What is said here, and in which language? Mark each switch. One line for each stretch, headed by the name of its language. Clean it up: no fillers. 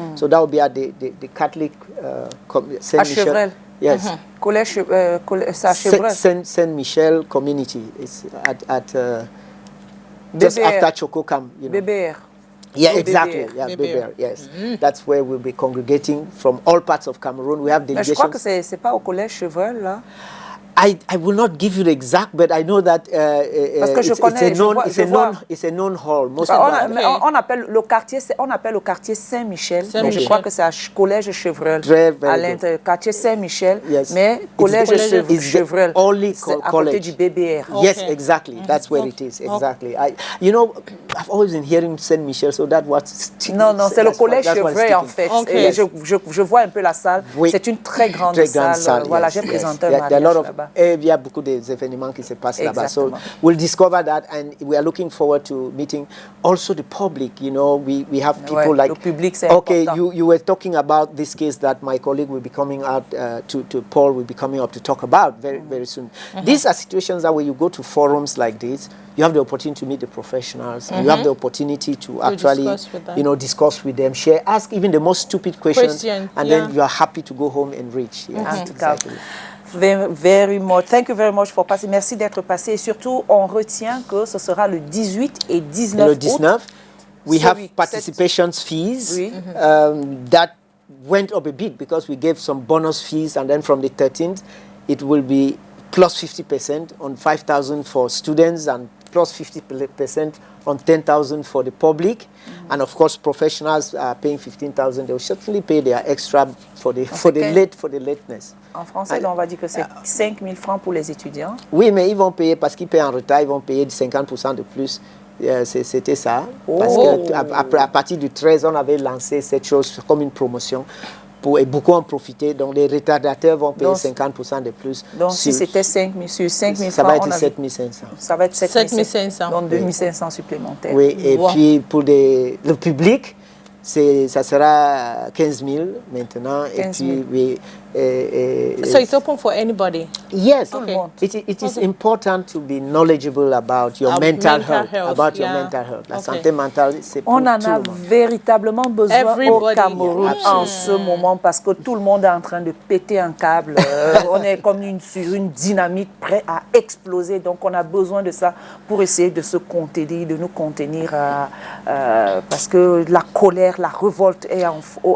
English: So that will be at the Catholic Saint Michel. Yes.
French: Collège
English: Saint Michel community. It's at just after Chococam. You know. BBR. Yeah, exactly. Yeah, BBR. Yes. That's where we'll be congregating from all parts of Cameroon. We have delegations.
French: Mais je crois que c'est pas au collège Chevreul là.
English: I will not give you the exact, but I know that it's a known hall. Most
French: on appelle le quartier Saint-Michel, mais je crois que c'est à collège Chevreul. À l'intérieur, quartier Saint-Michel, mais collège Chevreul.
English: Only
French: c'est à côté du BBR.
English: Yes, exactly. That's where it is. Exactly. You know, I've always been hearing Saint-Michel, so that was.
French: Non, c'est le collège Chevreul en fait. Et je vois un peu la salle. C'est une très grande salle. Voilà, j'ai présenté un mariage là-bas. Il y a beaucoup d'événements qui se passent là-bas.
English: So we'll discover that, and we are looking forward to meeting also the public. You know, we have people like.
French: Le public, c'est important.
English: You were talking about this case that my colleague will be coming out to Paul will be coming up to talk about very soon. These are situations that when you go to forums like this, you have the opportunity to meet the professionals. You have the opportunity to actually, discuss with them, share, ask even the most stupid questions, and then you are happy to go home and reach. Yes, exactly. Very much. Thank you very much for passing.
French: Merci d'être passé. Et surtout, on retient que ce sera le 18 et 19 Le 19, août.
English: We have participation fees that went up a bit because we gave some bonus fees, and then from the 13th, it will be plus 50% on 5,000 for students and plus 50% on 10,000 for the public. And of course, professionals are paying 15,000. They will certainly pay their extra for the lateness.
French: En français, on va dire que c'est 5 000 francs pour les étudiants. Oui, mais ils vont payer, parce qu'ils paient en retard, ils vont payer 50% de plus. C'était ça. Parce qu'à partir du 13, on avait lancé cette chose comme une promotion. Et beaucoup en profiter. Donc, les retardataires vont payer 50% de plus. Donc, si c'était 5 000 sur 5 000 francs, ça va être 7 500. Ça va être 7 500. Donc, 2 oui. 500 supplémentaires. Oui, et puis pour le public, ça sera 15 000 maintenant. 15 000. Et puis, oui.
English: So it's open for anybody? Yes. Okay. It is important to be knowledgeable about your mental health. About your mental health.
French: La santé mentale, c'est pour tout le monde. On en a véritablement besoin au Cameroun en ce moment parce que tout le monde est en train de péter un câble. On est comme sur une dynamite prêt à exploser. Donc on a besoin de ça pour essayer de se contenir, de nous contenir parce que la colère, la révolte est en feu.